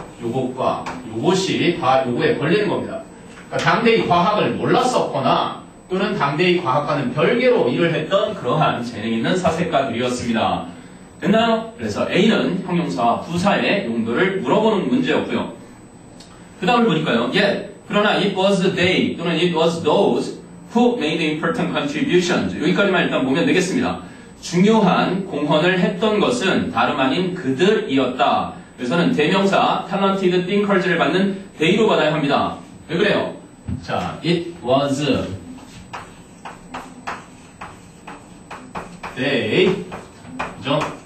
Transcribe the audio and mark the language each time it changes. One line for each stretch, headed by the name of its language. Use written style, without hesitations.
Korean: 요것과 요것이 다 요거에 걸리는 겁니다. 그러니까 당대의 과학을 몰랐었거나 또는 당대의 과학과는 별개로 일을 했던 그러한 재능 있는 사색가들이었습니다. 됐나요? 그래서 A는 형용사와 부사의 용도를 물어보는 문제였고요. 그 다음을 보니까요. 그러나
English: it was they
Korean: 또는
English: it was those who made important contributions.
Korean: 여기까지만 일단 보면 되겠습니다. 중요한 공헌을 했던 것은 다름 아닌 그들이었다. 그래서는 대명사
English: talented thinkers
Korean: 를 받는 they로 받아야 합니다.
English: 왜 그래요? 자, it was they.
Korean: 그죠?